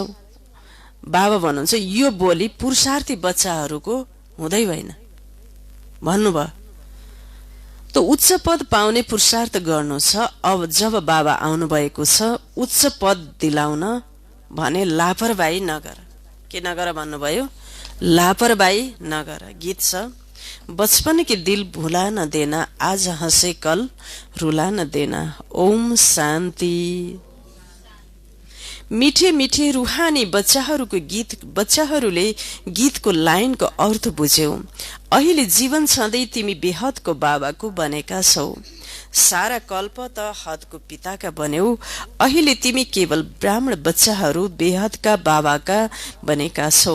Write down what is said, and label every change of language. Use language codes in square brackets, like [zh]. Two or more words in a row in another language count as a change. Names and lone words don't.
[ne] बाबा भन्नुहुन्छ यो बोली पुरुषार्थी बच्चाहरूको हुँदै होइन भन्नुभयो। त उच्च पद पाउने पुरुषार्थ गर्नु छ। अब जब बाबा आउनु भएको छ उच्च पद दिलाउन भने लापरवाही नगर। के नगर भन्नुभयो? लापरवाही नगर। गीत छ, [hi] बचपन के दिल भुला न देना, आज हंसे कल रुला न देना। [ne] ओम शान्ति। मिठे मिठे रूहानी बच्चाहरूले गीतको लाइनको अर्थ बुझ्यौ। अहिले जीवन छँदै तिमी बेहदको बाबाको बनेका छौ। सारा कल्प त हदको पिताका बन्यौ। अहिले तिमी केवल ब्राह्मण बच्चाहरू बेहदका बाबाका बनेका छौ।